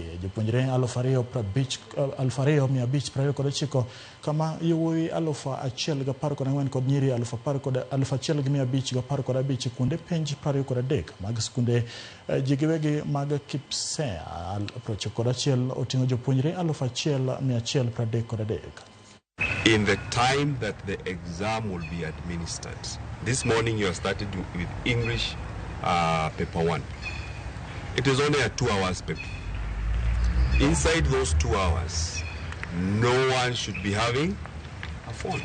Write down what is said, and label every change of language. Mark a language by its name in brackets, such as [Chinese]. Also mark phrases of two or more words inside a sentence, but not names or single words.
[Luo (Kenya and Tanzania)] Jopuonjre 2,529 kama yowuoyi 1,014 kod nyiri 1,515 kuonde penj 23 mag skunde ji giwegi mag KCSE 91 oting'o jopuonjre 1,133. [English] In the time that the exam will be administered. This morning you have started with English paper 1. It is only a 2 hours paper. Inside those 2 hours, no one should be having a phone.